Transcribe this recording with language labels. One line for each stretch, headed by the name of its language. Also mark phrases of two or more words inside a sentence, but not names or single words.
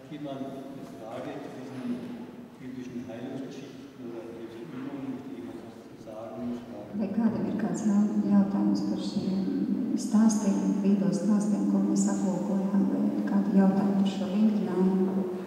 German: jemand eine Frage zu diesen biblischen Heilungsgeschichten oder diese Übungen, die jemand was zu sagen?
Latvian: Vai kādam ir kāds jautājums par šiem stāstiem, vīdo stāstiem, ko mēs aplūkojām, vai kādi jautājumi par šo vingrinājumu?